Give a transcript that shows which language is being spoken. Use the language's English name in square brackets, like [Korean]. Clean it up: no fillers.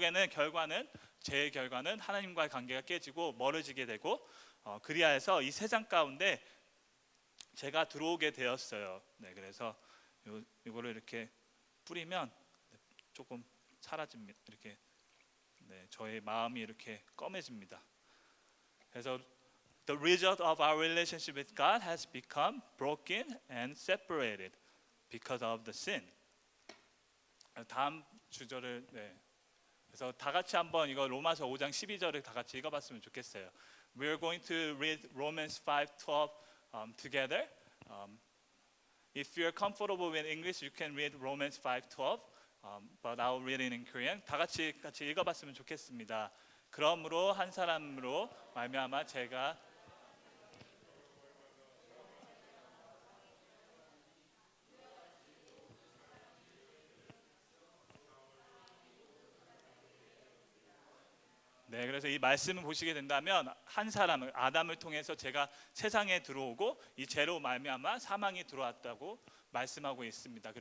[Korean] 결과는 죄의 결과는 하나님과의 관계가 깨지고 멀어지게 되고 그리하여서 이 세상 가운데 죄가 들어오게 되었어요. 네, 그래서 이거를 이렇게 뿌리면 조금 사라집니다. 이렇게 저의 마음이 이렇게 검해집니다. [English] 그래서 the result of our relationship with God has become broken and separated because of the sin. [Korean] 다음 주절을 그래서 다 같이 한번 이거 로마서 5장 12절을 다 같이 읽어봤으면 좋겠어요. [English] We are going to read Romans 5:12 together. If you are comfortable with English, you can read Romans 5:12. But I'll read it in Korean. [Korean] 다 같이 읽어봤으면 좋겠습니다. 그러므로 한 사람으로 말미암아 제가 네, 그래서 이 말씀을 보시게 된다면 한 사람을 아담을 통해서 죄가 세상에 들어오고 이 죄로 말미암아 사망이 들어왔다고 말씀하고 있습니다.